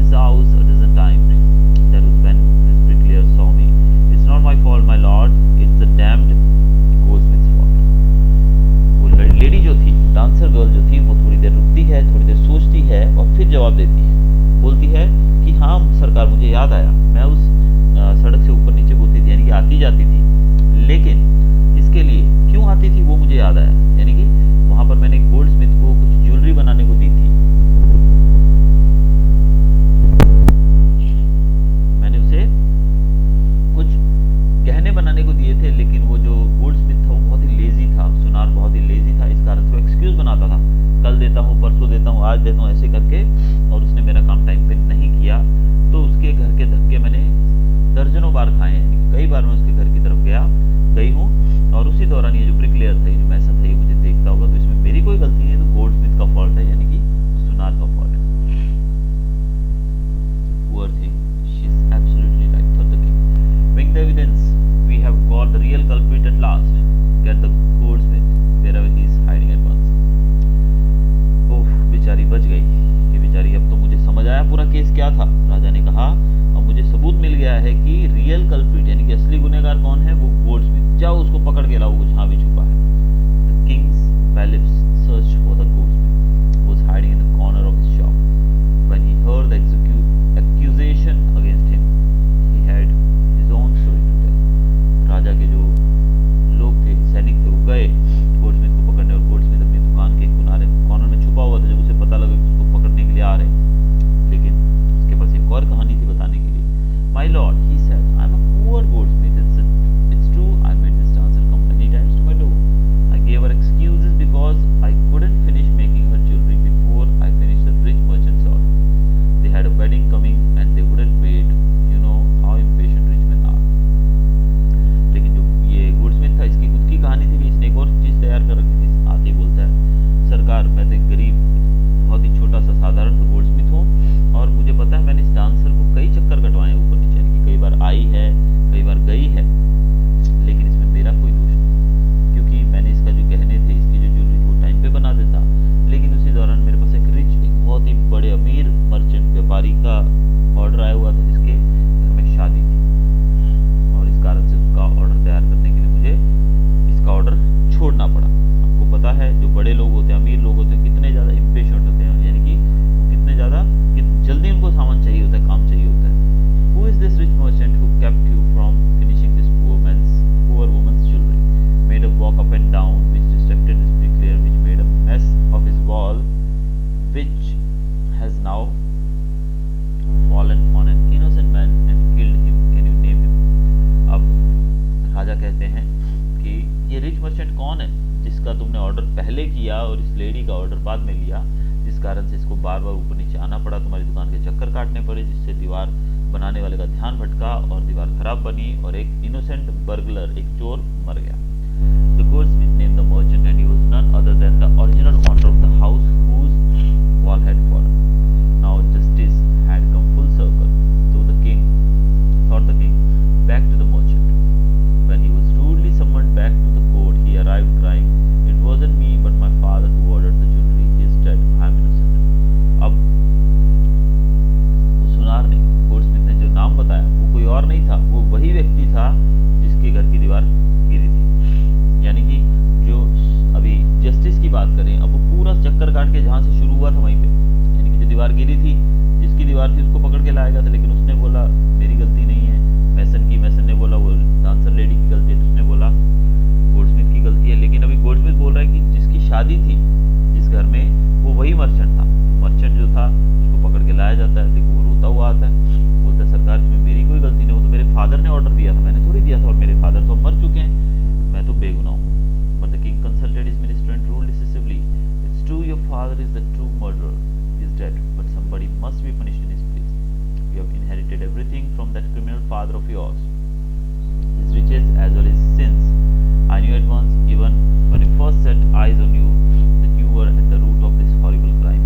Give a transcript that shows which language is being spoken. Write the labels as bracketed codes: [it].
[en] house a dozen times. That was when this bricklayer saw me. It's not my fault, my lord. It's the damned goldsmith's fault. [hi] वो lady जो थी, dancer girl जो थी, वो थोड़ी देर रुकती है, थोड़ी देर सोचती है और फिर जवाब देती है। बोलती है कि हाँ सरकार, मुझे याद आया, मैं उस सड़क से ऊपर नीचे होती थी, यानी कि आती जाती थी, लेकिन इसके लिए क्यों आती थी वो मुझे याद आया। यानी कि वहां पर मैंने एक गोल्ड स्मिथ को कुछ ज्वेलरी बनाने को दी थी, मैंने उसे कुछ गहने बनाने को दिए थे, लेकिन वो जो गोल्ड स्मिथ था वो बहुत ही लेजी था, सुनार बहुत ही लेजी था, इस कारण से वो एक्सक्यूज बनाता था, कल देता हूँ, परसों देता हूँ, आज देता हूँ, ऐसे करके, और उसने मेरा काम टाइम पे नहीं किया। तो उसके घर के धक्के मैंने दर्जनों बार खाए हैं, कई बार मैं उसके घर की तरफ गई हूँ, और उसी दौरान ये जो ब्रिकलेयर था, ये जो मैसन था, ये मुझे देखता होगा, तो इसमें मेरी कोई गलती नहीं है, तो गोल्ड स्मिथ का फॉल्ट है, यानी कि सुनार का फॉल्ट है। [en] Poor thing, she's absolutely right, thought the king. Bring the evidence. We have got the real culprit at last. Get the goldsmith wherever he is hiding at once. [hi] ओह, बेचारी बच गई, ये बेचारी, अब तो मुझे समझ आया पूरा केस क्या था। राजा ने कहा, अब मुझे सबूत मिल गया है कि रियल कल्प्रिट यानी कि असली गुनहगार कौन है, वो गोल्डस्मिथ, जाओ उसको पकड़ के लाओ, वो जहाँ भी छुपा है। [en] The king's bailiff searched for the goldsmith, who was hiding in the corner of his shop. When he heard the accusation against him, he had his own story to tell. [hi] राजा के जो लोग थे, सैनिक थे, वो गए गोल्डस्मिथ को पकड़ने, और गोल्डस्मिथ अपनी दुकान के कॉर्नर में छुपा हुआ था। जब उसे पता लगा कि उसको पकड़ने के लिए आ रहे हैं, लेकिन उसके पास एक और कहानी थी बताने के लिए। [en] My lord, he said, I'm a poor goldsmith. It's true, I made this dancer come many times to my door. I gave her excuses because I couldn't finish making her jewelry before I finished the rich merchant's order. They had a wedding coming and they wouldn't wait. You know how impatient rich men are. [hi] लेकिन जो ये Goldsmith था, इसकी खुद की कहानी थी, इसने एक और चीज तैयार कर रखी थी। आते ही बोलता है, सरकार, मैं तो एक गरीब, बहुत ही छोटा सा साधारण सा गोल्डस्मिथ हूँ, और मुझे पता है मैंने इस डांसर को कई चक्कर कटवाए ऊपर नीचे, यानी कि कई बार आई है, कई बार गई है, लेकिन इसमें मेरा कोई दोष नहीं, क्योंकि मैंने इसका जो गहने थे, इसकी जो ज्वेलरी थी, वो टाइम पे बना देता, लेकिन उसी दौरान मेरे पास एक बहुत ही बड़े अमीर मर्चेंट व्यापारी का ऑर्डर आया हुआ था, जिसके घर में शादी थी, और इस कारण से उसका ऑर्डर तैयार करने के लिए मुझे इसका ऑर्डर छोड़ना पड़ा। आपको पता है जो बड़े लोग होते हैं, अमीर लोग होते हैं, कितने ज़्यादा इम्पेशेंट होते हैं, यानी कि वो कितने ज़्यादा जल्दी उनको सामान चाहिए होता है, काम चाहिए होता है। [en] Who is this rich merchant who kept you from finishing this poor woman's jewelry? Made her walk up and down, which distracted this bricklayer, which made a mess of his wall, which has now fallen on an innocent man and killed him. Can you name him? [hi] अब राजा कहते हैं कि ये rich merchant कौन है जिसका तुमने order पहले किया और इस लेडी का ऑर्डर बाद में लिया, जिस कारण से इसको बार बार ऊपर नीचे आना पड़ा, तुम्हारी दुकान के चक्कर काटने पड़े, जिससे दीवार बनाने वाले का ध्यान भटका और दीवार खराब बनी, और एक इनोसेंट बर्गलर, एक चोर, मर गया। [en] The goldsmith named the merchant, and he was none other than the original owner of the house whose wall had fallen. Now justice had come full circle. So the king, thought the king, back to the merchant. When he was rudely summoned back to the court, he arrived crying, "It wasn't me, but my father who ordered the jewelry. He is dead. I am innocent." [hi] अब सुनार ने, Goldsmith ने जो नाम बताया, वो कोई और नहीं था, वो वही व्यक्ति था जिसके घर की दीवार गिरी थी। यानी कि जो अभी जस्टिस की बात करें, अब वो पूरा चक्कर काट के जहाँ से शुरू हुआ था वहीं पे, यानी कि जो दीवार गिरी थी, जिसकी दीवार थी, उसको पकड़ के लाया गया था, लेकिन उसने बोला मेरी गलती नहीं है, मैसन ने बोला वो डांसर लेडी की गलती है, उसने बोला गोल्डस्मिथ की गलती है। लेकिन अभी गोल्डस्मिथ बोल रहा है कि जिसकी शादी थी जिस घर में, वो वही मर्चेंट था। तो मर्चेंट जो था उसको पकड़ के लाया जाता है, लेकिन वो रोता हुआ आता है, बोलता है सरकार इसमें मेरी कोई गलती नहीं, वो तो मेरे फादर ने ऑर्डर दिया था, मैंने थोड़ी दिया था, और मेरे फादर तो मर चुके हैं, मैं तो बेगुनाह हूँ। [en] But the king consulted his minister and ruled decisively, "It's true your father is the true murderer. He is dead, but somebody must be punished in his place. You have inherited everything from that criminal father of yours, his riches as well as his sins. I knew at once, even when I first set eyes on you, that you were at the root of this horrible crime.